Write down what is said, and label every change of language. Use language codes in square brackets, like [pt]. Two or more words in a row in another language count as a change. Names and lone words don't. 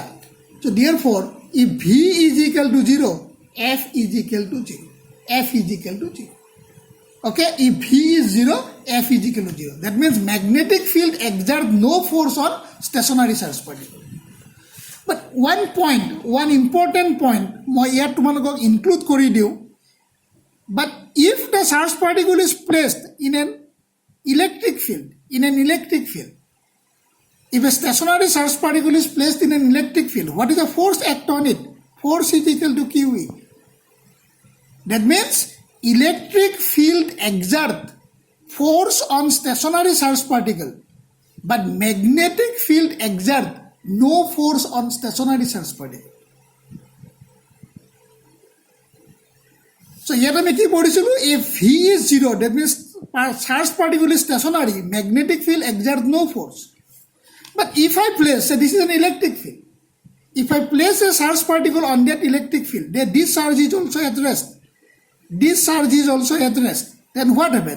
[en] So therefore, if V is equal to 0, F is equal to 0. F is equal to 0. Okay, if V is 0, F is equal to 0. That means magnetic field exerts no force on stationary charged particle. But one important point, [as] মই ইয়াত তোমালোকক include কৰি দিওঁ. [en] But if the charged particle is placed in an electric field, if a stationary charged particle is placed in an electric field, what is the force act on it? Force is equal to QE. That means electric field exerts force on stationary charged particle, but magnetic field exerts no force on stationary charged particle. So here [as] আমি কি পঢ়িছিলোঁ, [en] if V is 0, that means charged particle is stationary, magnetic field exerts no force. But if I place, say this is an electric field, if I place a charged particle on that electric field, then this charge is also at rest. Then what happens?